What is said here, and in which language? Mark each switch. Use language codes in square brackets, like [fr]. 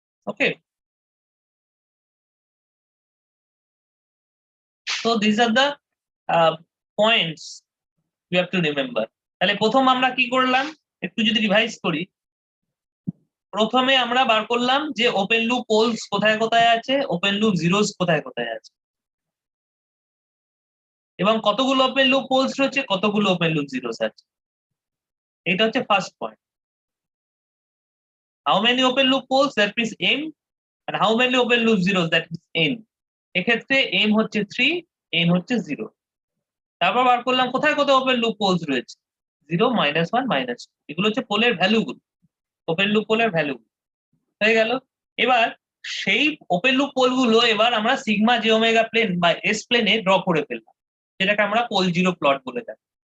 [en] Okay, so these are the points you have to remember. [bn] তাহলে প্রথম আমরা কি করলাম একটু যদি রিভাইজ করি, প্রথমে আমরা বার করলাম যে ওপেন লুপ পোলস কোথায় কোথায় আছে, ওপেন লুপ জিরোস কোথায় কোথায় আছে, এবং কতগুলো ওপেন লুপ পোলস রয়েছে, কতগুলো ওপেন লুপ জিরোস আছে। এটা হচ্ছে first point. [en] How many open loop poles, that means m, and how many open loop zeros, that is n। [bn] এক্ষেত্রে m হচ্ছে 3, n হচ্ছে 0। তারপর বার করলাম কোথায় কোথায় ওপেন লুপ পোলস রয়েছে, 0, -1, -2। এগুলো হচ্ছে পোলের ভ্যালুগুলো, ওপেন লুপ পোলের ভ্যালু হয়ে গেল। এবার সেই ওপেন লুপ পোলগুলো এবার আমরা সিগমা জে ওমেগা প্লেন বা এস প্লেনে ড্র করে ফেললাম, যেটাকে আমরা পোল জিরো প্লট বলে থাকি।